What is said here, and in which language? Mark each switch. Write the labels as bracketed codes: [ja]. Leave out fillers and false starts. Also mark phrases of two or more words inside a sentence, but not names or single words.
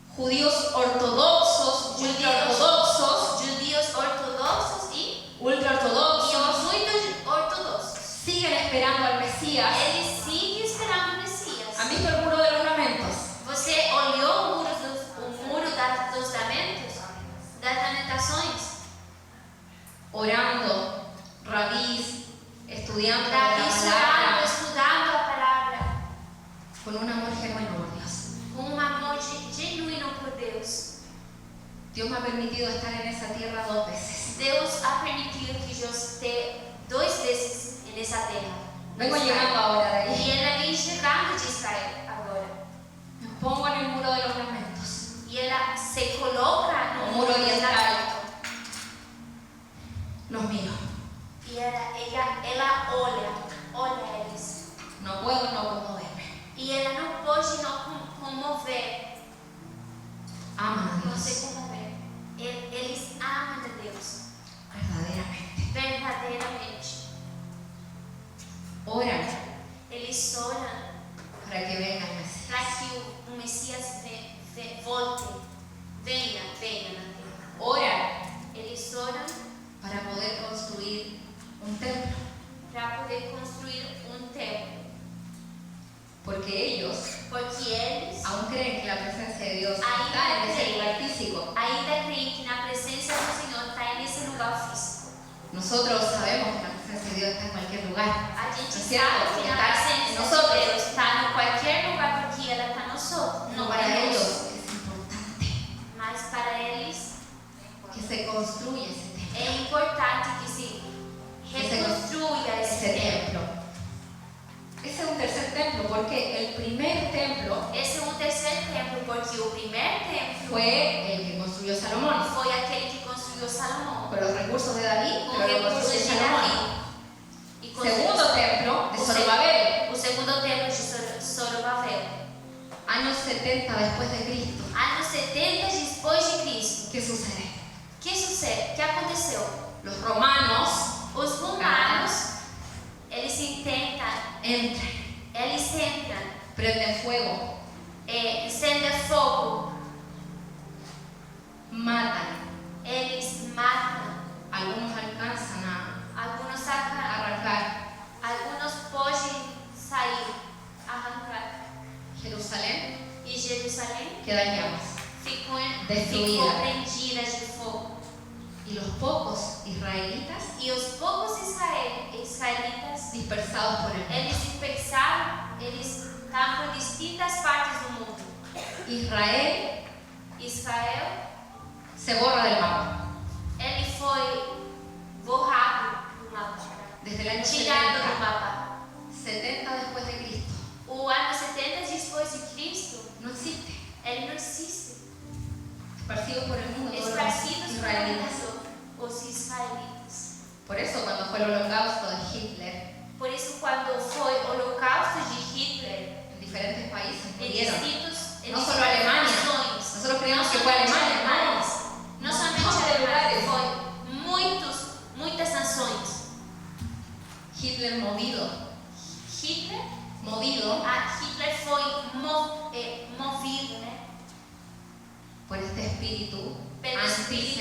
[es] judíos ortodoxos, ultraortodoxos, judíos ortodoxos y ultraortodoxos, [pt] muitos ortodoxos. [es] siguen esperando al Mesías. [pt] Eles seguem esperando o Messias. [es] ¿Han visto el muro de los lamentos? [pt] Você olhou o muro dos lamentos? Das lamentações? [es] Orando, rabís, estudiando la [pt] Davi orando, [es] palabra, [pt] estudando a palavra, [es] con un amor genuino por Dios. [pt] com um amor genuíno por Deus. [es] Dios me ha permitido estar en esa tierra 2 veces. [pt] Deus ha permitido que eu esteja 2 vezes nessa terra. [es] Vengo llegando ahora de ahí. [pt] E ela vem chegando de Israel agora. [es] Me pongo en el muro de los lamentos. [pt] E ela se coloca no O muro de oriental. lamento. [es] Los miro. [pt] E ela olha eles. [es] No puedo no conmoverme. [pt] E ela não pode não comover. [es] Aman a [pt] Não se [es] Dios [pt] comover. Eles amam a Deus [es] verdaderamente. [pt] verdadeiramente. [es] Oran [pt] Eles oram [es] para que venga el Mesías. [pt] para que o Messias volte, venha na terra. [es] Oran [pt] Eles oram [es] para poder construir un templo. [pt] para poder construir um templo. [es] Porque ellos [pt] Porque eles [es] aún creen que la presencia de Dios Ahí está en ese creen. lugar físico. [pt] ainda creem que na presença do Senhor está nesse lugar físico. [es] Nosotros sabemos que la presencia de Dios está en cualquier lugar. [pt] A gente [es] ¿No es [pt] sabe [es] cierto? [pt] que Que a [es] está en [pt] presença de [es] nosotros. [pt] Deus está em qualquer lugar porque ela está nosotros. [es] No, para ellos es importante [pt] Mas para eles [es] que se construya ese templo. [pt] é importante que se reconstrua esse templo. templo. [es] Ese es un tercer templo porque el primer templo [pt] Esse é um terceiro templo porque o primeiro templo [es] fue el que construyó Salomón. [pt] foi aquele que construiu Salomão. [es] Con los recursos de David, [pt] Com [es] pero lo [pt] recursos [es] construyó [pt] de [es] Salomón. [pt] Davi. E construiu [es] Segundo templo de Zorobabel, [pt] o segundo templo de Zorobabel. [es] años 70 después de Cristo. [pt] Anos 70 depois de Cristo. [es] ¿Qué sucede? [pt] O que sucede? O que aconteceu? [es] Los romanos [pt] Os romanos, eles [es] entran, prenden fuego, [pt] acendem fogo, [es] matan. [pt] eles matam. [es] Algunos alcanzan a [pt] Alguns sacam, [es] arrancar [pt] alguns podem sair, arrancar. [es] Jerusalén, [pt] E Jerusalém [es] queda en llamas. [pt] ficou Destruída. prendida de fogo. [es] Y los pocos israelitas [pt] E os poucos israelitas, [es] dispersados por el mundo. [pt] eles dispersaram, eles estavam por distintas partes do mundo. [es] Israel [pt] Israel, [es] se borra del mapa. [pt] ele foi borrado do mapa, [es] Desde el año [pt] tirado do [es] 70, [pt] mapa. [es] 70 después de Cristo, [pt] O ano 70 depois de Cristo, [es] no existe. [pt] ele não existe. [es] Esparcidos por el mundo todos los Esparcidos por el israelitas. [pt] mundo, os israelitas. [es] Por eso cuando fue el holocausto de Hitler, [pt] Por isso, quando foi o holocausto de Hitler, [es] en diferentes países [pt] em [es] murieron. [pt] distintos [es] No solo Alemania. [pt] nações, [es] Nosotros creíamos que fue Alemania, hermanos. [pt] não somente [es] Montón de [pt] Alemania, [es] lugares. [pt] foi muitas nações. [es] Hitler movido [pt] Hitler foi movido, né, [es] por este espíritu [pt] pelo espírito